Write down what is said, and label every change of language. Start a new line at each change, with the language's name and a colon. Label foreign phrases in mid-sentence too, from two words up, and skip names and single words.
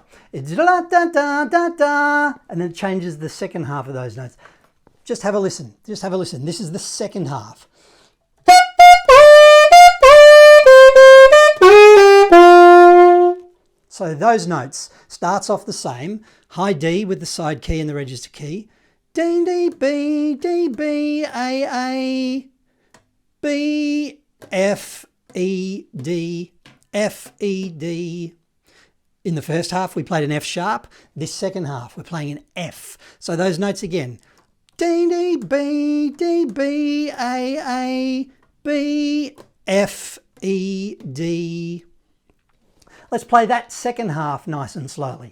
English: It's da da da da da, and then it changes the second half of those notes. Just have a listen. Just have a listen. This is the second half. So those notes starts off the same, high D with the side key and the register key, D, D, B, A, B, F, E, D, F, E, D. In the first half, we played an F sharp. This second half, we're playing an F. So those notes again, D, D, B, A, B, F, E, D. Let's play that second half nice and slowly.